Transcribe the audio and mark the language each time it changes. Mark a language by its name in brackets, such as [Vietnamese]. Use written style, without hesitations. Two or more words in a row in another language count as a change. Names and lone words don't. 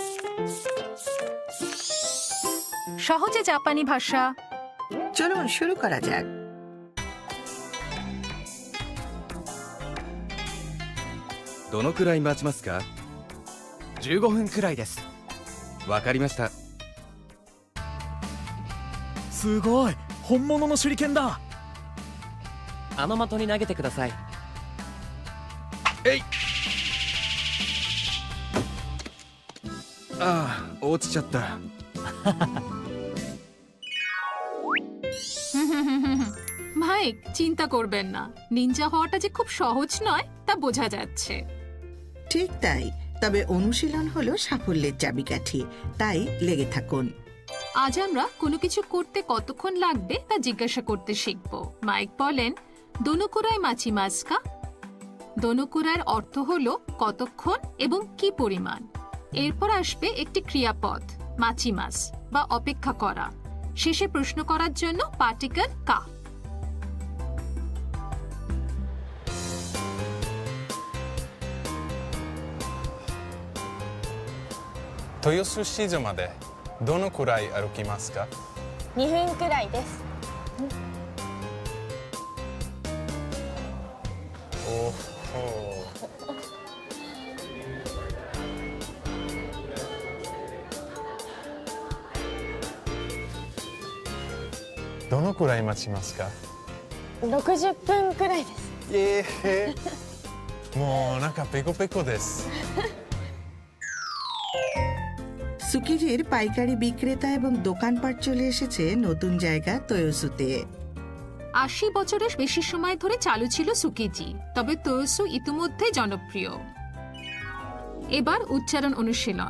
[Bangla] সহজে জাপানি ভাষা। চলুন শুরু করা যাক। [Japanese] どのくらい待ちますか？ 15分くらいです。わかりました。すごい、本物の手裏剣だ。あの的に投げてください。えい。ああ、落ちちゃった。 [Bangla] মাইক, চিন্তা করবেন না, নিনজা হওয়াটা যে খুব সহজ নয় তা বোঝা যাচ্ছে। ঠিক তাই, তবে অনুশীলন হলো সাফল্যের চাবিকাঠি, তাই লেগে থাকুন। আজ আমরা কোনো কিছু করতে কতক্ষণ লাগবে তা জিজ্ঞাসা করতে শিখব। মাইক বলেন, [Japanese] どのくらい待ちますか. [Bangla] দোনোকুরাইয়ের অর্থ হলো কতক্ষণ এবং কি পরিমাণ। এরপর আসবে একটি ক্রিয়াপদ মাচিমাস বা অপেক্ষা করা। শেষে প্রশ্ন করার জন্য পার্টিকেল কা। [Japanese] 豊洲市場までどのくらい歩きますか？ 2分くらいです。おお。どのくらい待ちますか？ 60分くらいです。もうお腹ペコペコです。 [Bangla] সুকিজির পাইকারি বিক্রেতা এবং দোকানপাট চলে এসেছে নতুন জায়গা তোয়োসুতে। 80 বছরের বেশি সময় ধরে চালু ছিল সুকিজি, তবে তোয়োসু ইতিমধ্যে জনপ্রিয়। এবার উচ্চারণ অনুশীলন।